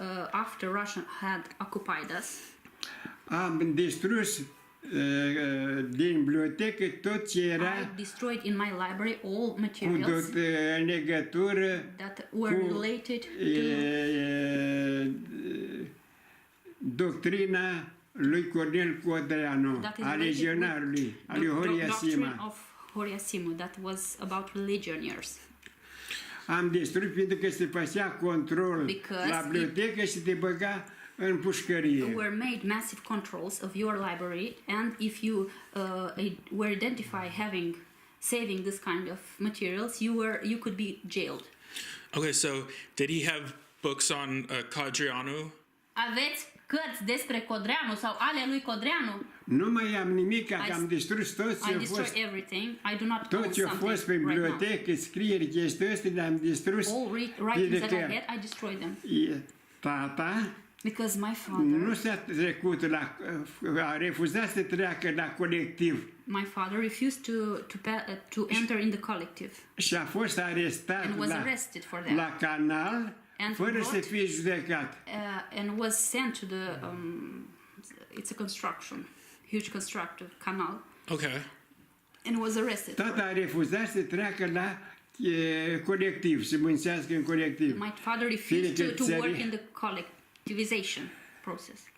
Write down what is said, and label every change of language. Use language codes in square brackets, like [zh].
[en] after Russia had occupied us, [ro] am distrus din bibliotecă tot ce era [en] I destroyed in my library all materials [ro] cu legătură [en] that were related [ro] to doctrina lui Cornel Codreanu, a legionarului, a lui Horia Sima. [en] Horia Sima, that was about legionnaires. [ro] Am distrus pentru că se făcea control la bibliotecă și te băga în pușcărie. [en] Were made massive controls of your library, and if you were identified saving this kind of materials, you could be jailed. Okay, so did he have books on Codreanu? [ro] Aveți cărți despre Codreanu sau ale lui Codreanu? Nu mai am nimic, că am distrus tot ce a fost. Tot ce a fost pe bibliotecă, scrieri, chestii astea, le-am distrus. [en] All writings that I had, I destroyed them. [ro] Tata [en] because my father [ro] nu s-a trecut a refuzat să treacă la colectiv. [en] My father refused to enter in the collective. [ro] Și a fost arestat [en] and was arrested for that. [ro] La canal fără să fie judecat. [en] And was sent to the it's a construction, huge constructive canal. Okay. And was arrested. [ro] Tata a refuzat să treacă la colectiv, să muncească în colectiv. [en] My father refused to work in the collectivization process.